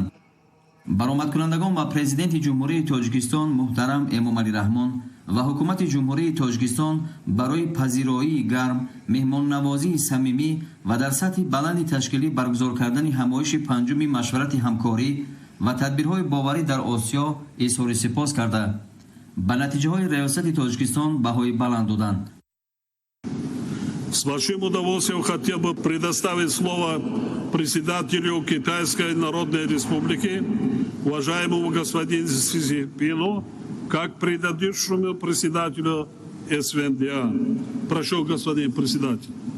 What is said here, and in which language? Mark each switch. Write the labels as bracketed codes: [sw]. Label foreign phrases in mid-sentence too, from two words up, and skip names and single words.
[tg] баромадкунандагон ва президенти ҷумҳурии Тоҷикистон муҳтарам Эмомалӣ Раҳмон ва ҳукумати ҷумҳурии Тоҷикистон барои пазироии гарм, меҳмоннавозии самимӣ ва дар сатҳи баланди ташкилӣ баргузор кардани ҳамоиши панҷуми машварати ҳамкорӣ ва тадбирҳои боварӣ дар Осиё изҳори сипос карда, ба натиҷаҳои раёсати Тоҷикистон баҳои баланд доданд. [ru] С большим удовольствием хотел бы предоставить слово председателю Китайской Народной Республики, уважаемому господину Си Цзиньпину, как предыдущему председателю СВНДА. Прошу, господин председатель.